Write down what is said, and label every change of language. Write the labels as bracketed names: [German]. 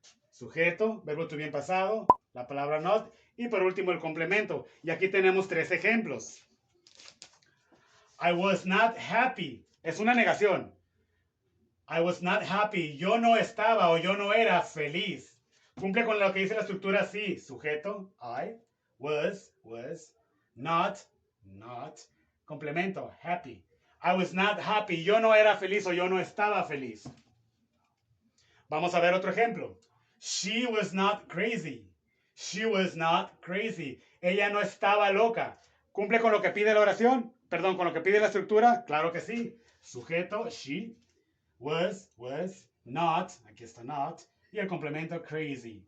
[Spanish] Sujeto, verbo to be en pasado, la palabra not. Y por último el complemento. Y aquí tenemos 3 ejemplos. [English] I was not happy. [Spanish] Es una negación. [English] I was not happy. [Spanish] Yo no estaba o yo no era feliz. Cumple con lo que dice la estructura así. Sujeto, I, was, not, complemento, happy. [English] I was not happy. [Spanish] Yo no era feliz o yo no estaba feliz. Vamos a ver otro ejemplo. [English] She was not crazy. She was not crazy. [Spanish] Ella no estaba loca. ¿Cumple con lo que pide la oración? Perdón, con lo que pide la estructura. Claro que sí. Sujeto, she, was, not, aquí está not, y el complemento crazy.